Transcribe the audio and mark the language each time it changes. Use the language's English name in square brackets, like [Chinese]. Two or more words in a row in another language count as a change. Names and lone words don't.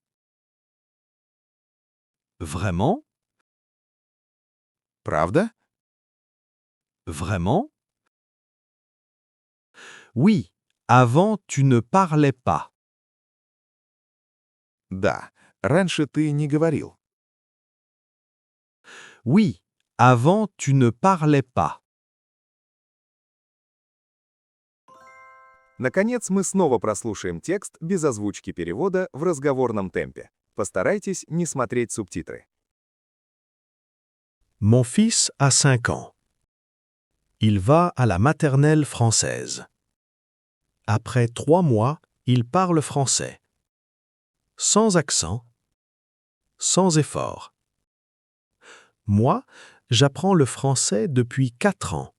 [French] Vraiment? [Russian] Правда? [French] Vraiment? Oui, avant tu ne parlais pas. [Russian] Да. Раньше ты не говорил. [French] Oui, avant tu ne parlais pas. [Russian] Наконец, мы снова прослушаем текст без озвучки перевода в разговорном темпе. Постарайтесь не смотреть субтитры. [French] Mon fils a 5 ans. Il va à la maternelle française. Après 3 mois, il parle français. Sans accent, sans effort. Moi, j'apprends le français depuis 4 ans.